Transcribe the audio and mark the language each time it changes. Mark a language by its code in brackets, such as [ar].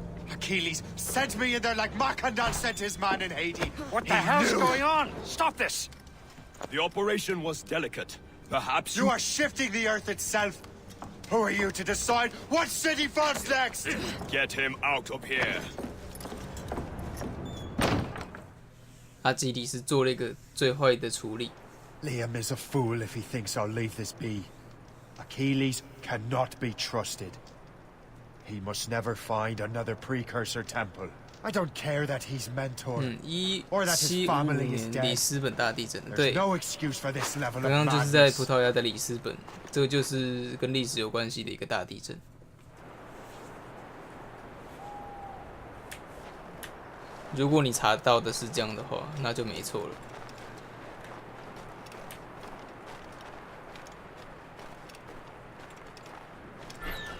[en] Achilles sent me in there like Macandan sent his man in Haiti. What the hell's going on? Stop this! The operation was delicate. Perhaps you are shifting the earth itself. Who are you to decide what city falls next? Get him out of here. [zh] 阿基里斯做了一个最坏的处理。 [en] Liam is a fool if he thinks I'll leave this be. Achilles cannot be trusted. He must never find another precursor temple. I don't care that he's mentor, or that his family is dead. [zh] 里斯本大地震，对， [en] There's no excuse for this level of [zh] 刚刚就是在 [en] madness. [zh] 葡萄牙的里斯本，这个就是跟历史有关系的一个大地震。如果你查到的是这样的话，那就没错了。